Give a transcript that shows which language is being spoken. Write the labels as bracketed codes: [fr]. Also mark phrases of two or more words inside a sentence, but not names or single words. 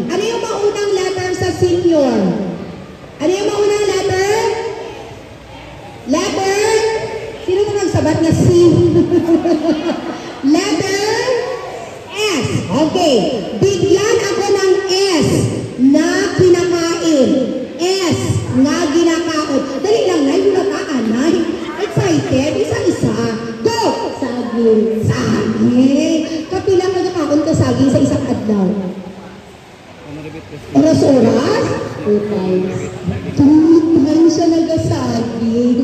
[tl] Ano yung maunang letter sa senior? Ano yung maunang letter? [hil] Letter? Sino na nagsabat na C? [tl] Letter? S. Okay. Bigyan ako ng S na kinakain. [hil] S na ginakaon. Dali lang, Nay. Hulataan, Nay. Excited? Isa-isa. Go! Saging. Saging. Kapilang nagkakaon ka saging sa isang adlaw. Oras-oras? [en] 2 times. 2 times [hil] siya nagasaging.